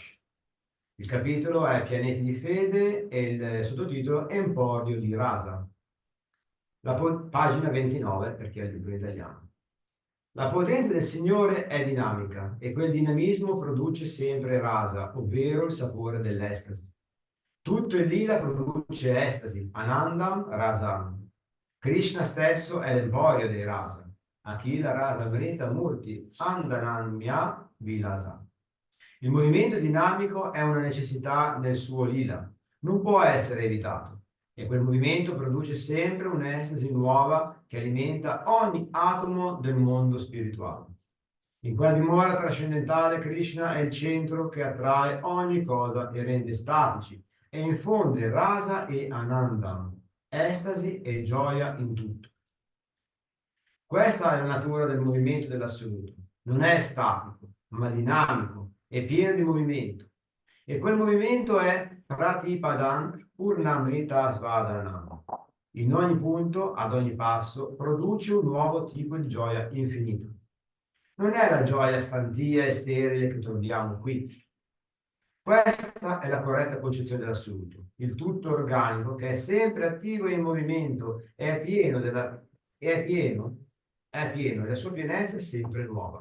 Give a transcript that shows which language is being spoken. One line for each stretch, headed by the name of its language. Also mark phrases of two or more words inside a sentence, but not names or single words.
Italian: Il capitolo è Pianeti di fede e il sottotitolo Emporio di rasa. Pagina 29, perché è il libro in italiano. La potenza del Signore è dinamica e quel dinamismo produce sempre rasa, ovvero il sapore dell'estasi. Tutto il lila produce estasi,
Sanskrit: anandam, rasam.
Italian: Krishna stesso è l'emporio dei rasa.
Sanskrit: Akila rasa grita murti, andanamya vilasa.
Italian: Il movimento dinamico è una necessità nel suo lila, non può essere evitato. E quel movimento produce sempre un'estasi nuova che alimenta ogni atomo del mondo spirituale. In quella dimora trascendentale Krishna è il centro che attrae ogni cosa e rende statici e infonde rasa e anandam, estasi e gioia in tutto. Questa è la natura del movimento dell'assoluto. Non è statico, ma dinamico e pieno di movimento. E quel movimento è
Sanskrit: pratipadam purnamrita svadhanam.
Italian: In ogni punto, ad ogni passo, produce un nuovo tipo di gioia infinita. Non è la gioia stantia e sterile che troviamo qui. Questa è la corretta concezione dell'assoluto, il tutto organico che è sempre attivo e in movimento e è pieno e la sua pienezza è sempre nuova.